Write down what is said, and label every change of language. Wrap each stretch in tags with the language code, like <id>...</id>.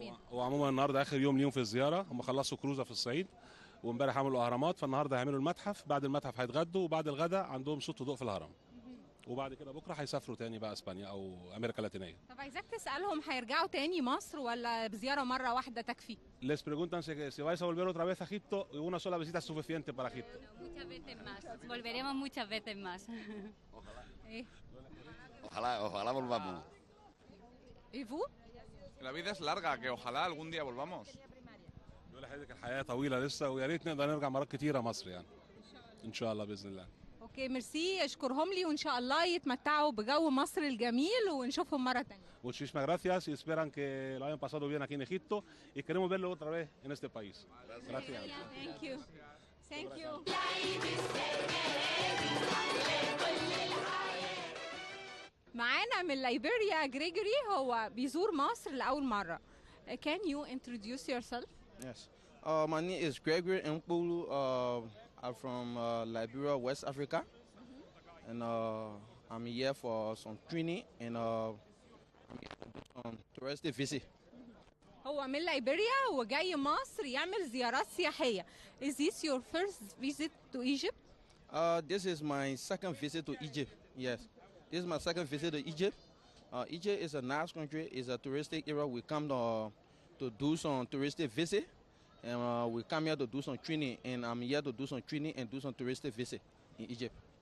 <ar>وعموما النهارده اخر يوم ليهم في الزياره، هم خلصوا كروزه في الصعيد وامبارح عملوا اهرامات، فالنهارده هيعملوا المتحف، بعد المتحف هيتغدوا وبعد الغداء عندهم صوت وضوء في الهرم. وبعد كده بكره هيسافروا تاني بقى اسبانيا او امريكا اللاتينيه. طب عايزاك تسالهم هيرجعوا تاني مصر ولا بزياره مره واحده تكفي؟</ar> <es>Les preguntan si vais a volver otra vez a Egipto y una sola visita es suficiente para Egipto. Muchas veces más. Volveremos muchas veces más. Ojalá volvamos. ¿Y vous? La vida es larga, que ojalá algún día volvamos.</es> <ar>بيقول لحضرتك الحياه طويله لسه ويا ريت نقدر نرجع مرات كتيره مصر يعني. ان شاء الله باذن الله. اوكي ميرسي، اشكرهم لي وان شاء الله يتمتعوا بجو مصر الجميل ونشوفهم مره ثانيه.</ar> <es>Muchísimas gracias y esperan que lo hayan pasado bien aquí en Egipto y queremos verlo otra vez en este país. Gracias.</es> <en>Thank you. Thank you.</en> <ar>معانا من ليبيريا جريجوري، هو بيزور مصر لأول مرة.</ar> <en>Can you introduce yourself? Yes. My name is Gregory Mpulu. I'm from Liberia, West Africa. And I'm here for some training and I'm here to do some touristic visit.</en> <ar>هو من ليبيريا وجاي مصر يعمل زيارات سياحية.</ar> <en>Is this your first visit to Egypt? This is my second visit to Egypt. Yes. This is my second visit to Egypt. Egypt is a nice country. It's a touristic area. We come to do some touristic visit. And we come here to do some training. And I'm here to do some training and do some touristic visit in Egypt.</en>